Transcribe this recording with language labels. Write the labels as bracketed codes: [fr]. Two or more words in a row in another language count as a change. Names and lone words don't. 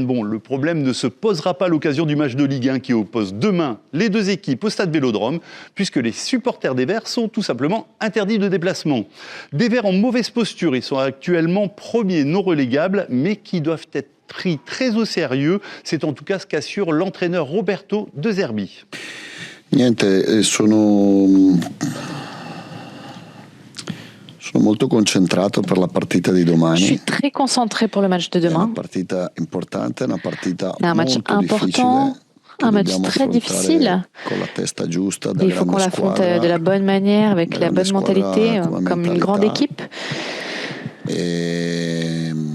[fr] Bon, le problème ne se posera pas à l'occasion du match de Ligue 1 qui oppose demain les deux équipes au stade Vélodrome, puisque les supporters des Verts sont tout simplement interdits de déplacement. Des Verts en mauvaise posture, ils sont actuellement premiers non relégables, mais qui doivent être pris très au sérieux. C'est en tout cas ce qu'assure l'entraîneur Roberto De Zerbi. [it] Niente, Sono molto concentrato per la partita di domani. [fr] Je suis très concentré pour le match de demain. C'est un match important, un match très difficile. Il faut qu'on l'affronte de la bonne manière, avec la bonne mentalité, comme une grande équipe. Et